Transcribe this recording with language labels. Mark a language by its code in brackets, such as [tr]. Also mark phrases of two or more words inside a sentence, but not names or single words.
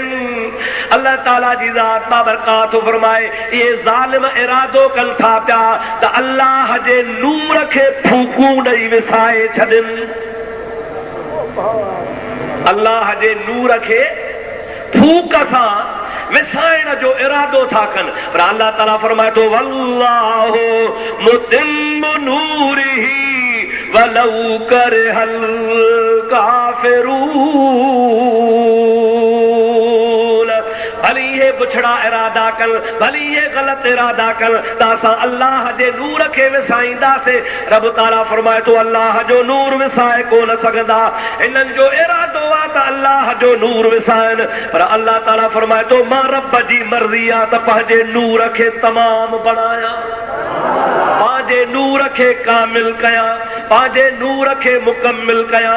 [sd] अल्लाह ताला जी ज़ात बाबरकात फरमाए इहे ज़ालिम इरादो कनि था पिया त अल्लाह जे नूर खे फूकूं ॾेई विसाए छॾनि, अल्लाह जे नूर खे फूक सां विसाइण जो इरादो था कनि, पर अल्लाह ताला फरमाए थो [ar] والله متم نوره ولو كره الكافرون. [sd] भली ये बुछड़ा इरादा कन, भली ये गलत इरादा कन, त असां अल्लाह जे नूर खे विसाईंदासीं। रब ताला फरमाए थो अल्लाह जो नूर विसाए कोन सघंदा, इन्हनि जो इरादो आहे त अल्लाह जो नूर विसाइनि, पर अल्लाह ताला फरमाए थो मां रब जी मर्ज़ी आहे त पंहिंजे नूर खे तमाम बणायां, पंहिंजे नूर खे कामिल कयां, पंहिंजे नूर खे मुकमिल कयां।